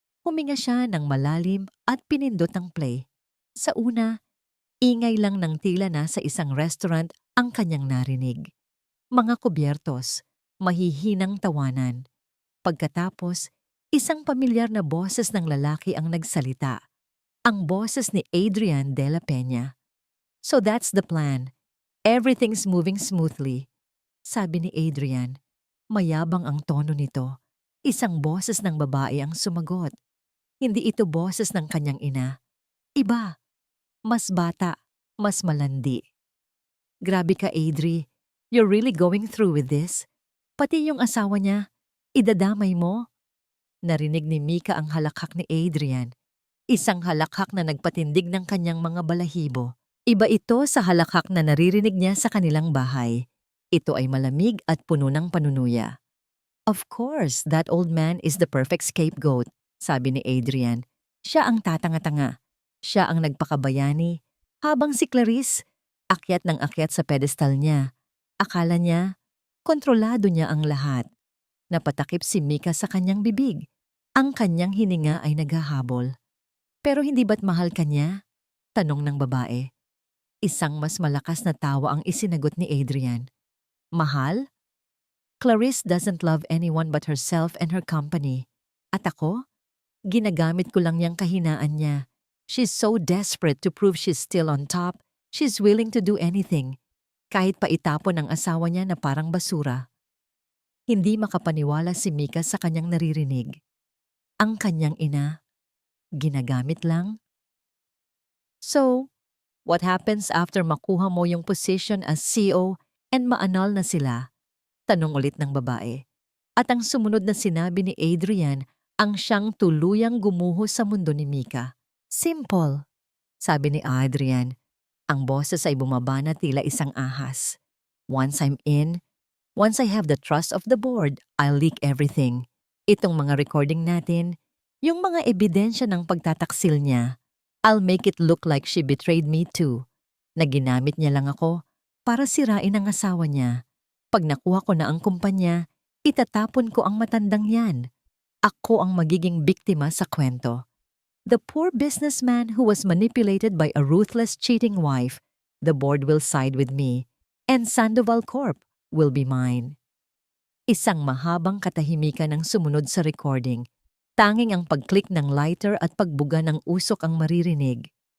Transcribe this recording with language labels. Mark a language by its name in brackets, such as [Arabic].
[Filipino] Huminga siya ng malalim at pinindot ang play. Sa una, ingay lang ng tila na sa isang restaurant ang kanyang narinig. Mga kubyertos, mahihinang tawanan. Pagkatapos, isang pamilyar na boses ng lalaki ang nagsalita. Ang boses ni Adrian de la Peña. [English] "So that's the plan. Everything's moving smoothly," [Filipino] sabi ni Adrian. Mayabang ang tono nito. Isang boses ng babae ang sumagot. Hindi ito boses ng kanyang ina. Iba. Mas bata, mas malandi. "Grabe ka, Adri. [English] You're really going through with this? [Filipino] Pati yung asawa niya, idadamay mo?" Narinig ni Mika ang halakhak ni Adrian. Isang halakhak na nagpatindig ng kanyang mga balahibo. Iba ito sa halakhak na naririnig niya sa kanilang bahay. Ito ay malamig at puno ng panunuya. [English] Of course, that old man is the perfect scapegoat, [Filipino] sabi ni Adrian. Siya ang tatanga-tanga. Siya ang nagpakabayani. Habang si Clarice, akyat ng akyat sa pedestal niya. Akala niya, kontrolado niya ang lahat. Napatakip si Mika sa kanyang bibig. Ang kanyang hininga ay naghahabol. Pero hindi ba't mahal ka niya? Tanong ng babae. Isang mas malakas na tawa ang isinagot ni Adrian. Mahal? [English] Clarice doesn't love anyone but herself and her company. [Filipino] At ako? Ginagamit ko lang niyang kahinaan niya. [English] She's so desperate to prove she's still on top, she's willing to do anything. [Filipino] Kahit pa itapon ang asawa niya na parang basura. Hindi makapaniwala si Mika sa kanyang naririnig. Ang kanyang ina, ginagamit lang? [English] So, what happens after [Filipino] makuha mo yung [English] position as CEO and [Filipino] maanal na sila? Tanong ulit ng babae. At ang sumunod na sinabi ni Adrian ang siyang tuluyang gumuho sa mundo ni Mika. Simple, sabi ni Adrian. Ang boses ay bumaba na tila isang ahas. [English] Once I'm in, once I have the trust of the board, I'll leak everything. [Filipino] Itong mga recording natin, yung mga ebidensya ng pagtataksil niya, [English] I'll make it look like she betrayed me too. [Filipino] Na ginamit niya lang ako para sirain ang asawa niya. Pag nakuha ko na ang kumpanya, itatapon ko ang matandang yan. Ako ang magiging biktima sa kwento. [English] The poor businessman who was manipulated by a ruthless cheating wife, the board will side with me, and Sandoval Corp will be mine. [Filipino] Isang mahabang katahimikan ang sumunod sa recording. Tanging ang pag-click ng lighter at pagbuga ng usok ang maririnig.